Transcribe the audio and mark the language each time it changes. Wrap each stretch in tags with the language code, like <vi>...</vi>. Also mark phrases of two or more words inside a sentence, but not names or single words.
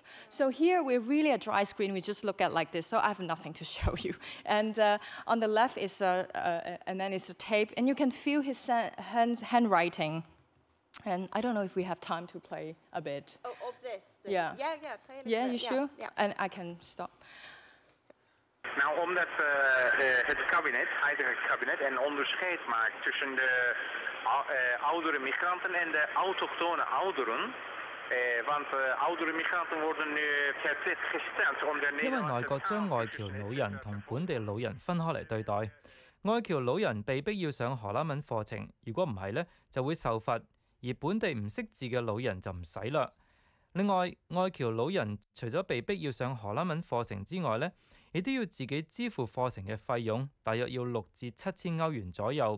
<en>So here we're really a dry screen, we just look at like this, so I have nothing to show you. And on the left is and then is a tape, and you can feel his handwriting. And I don't know if we have time to play a bit. Oh, of this? Yeah. Yeah, play a little yeah, bit. you sure? Yeah. And I can stop.</en> <nl>Nou, omdat het kabinet, huidige kabinet, een onderscheid maakt tussen de oudere migranten en de autochtone ouderen. Want oudere migranten worden nu verplicht gesteld om de</nl> <yue>因為內閣將外僑老人同本地老人分開嚟對待，外僑老人被逼要上荷蘭文課程，如果唔係呢，就會受罰，而本地唔識字嘅老人就唔使啦。另外，外僑老人除咗被逼要上荷蘭文課程之外呢，亦都要自己支付課程嘅費用，大約要6至7千歐元左右。</yue>